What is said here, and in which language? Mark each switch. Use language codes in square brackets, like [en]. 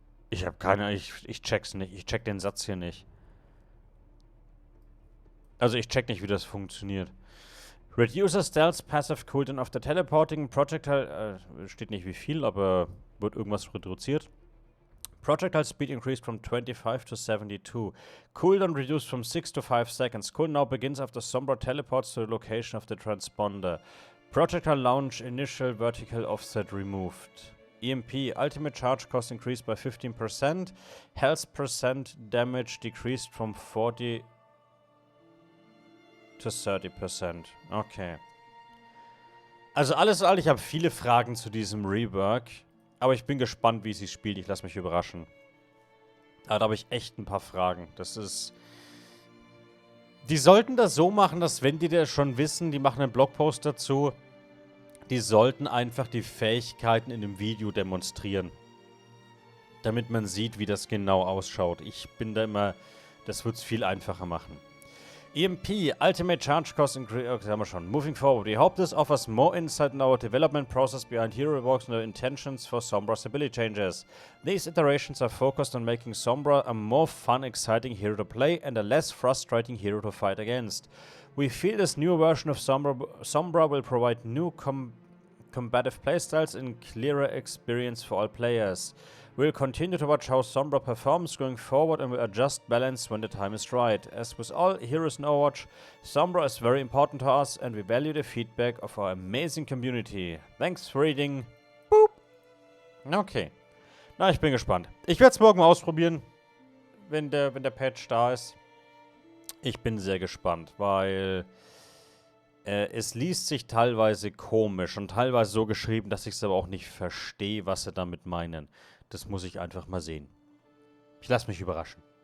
[de] Ich habe keine, ich check's nicht. Ich check den Satz hier nicht. Also ich check nicht, wie das funktioniert. [en] Reduces Stealth Passive Cooldown after Teleporting. [de] Projectile, steht nicht wie viel, aber wird irgendwas reduziert. [en] Projectile Speed increased from 25 to 72. Cooldown reduced from 6 to 5 seconds. Cooldown now begins after Sombra teleports to the location of the transponder. Projectile launch initial vertical offset removed. EMP, ultimate charge cost increased by 15%. Health percent damage decreased from 40 to 30%. Okay. [de] Also alles in allem, ich habe viele Fragen zu diesem Rework. Aber ich bin gespannt, wie sie spielt. Ich lasse mich überraschen. Aber da habe ich echt ein paar Fragen. Das ist... Die sollten das so machen, dass wenn die das schon wissen, die machen einen Blogpost dazu, Die sollten einfach die Fähigkeiten in dem Video demonstrieren. Damit man sieht, wie das genau ausschaut. Ich bin da immer... Das wird es viel einfacher machen. [en] EMP, Ultimate Charge Cost Increase, okay, [de] haben wir schon. [en] Moving forward, we hope this offers more insight in our development process behind hero reworks and our intentions for Sombra's ability changes. These iterations are focused on making Sombra a more fun, exciting hero to play and a less frustrating hero to fight against. We feel this new version of Sombra will provide new combative playstyles and clearer experience for all players. We'll continue to watch how Sombra performs going forward and will adjust balance when the time is right. As with all heroes in Overwatch, Sombra is very important to us and we value the feedback of our amazing community. Thanks for reading. Boop. Okay. [de] Na, ich bin gespannt. Ich werde es morgen mal ausprobieren, wenn der Patch da ist. Ich bin sehr gespannt, weil es liest sich teilweise komisch und teilweise so geschrieben, dass ich es aber auch nicht verstehe, was sie damit meinen. Das muss ich einfach mal sehen. Ich lasse mich überraschen.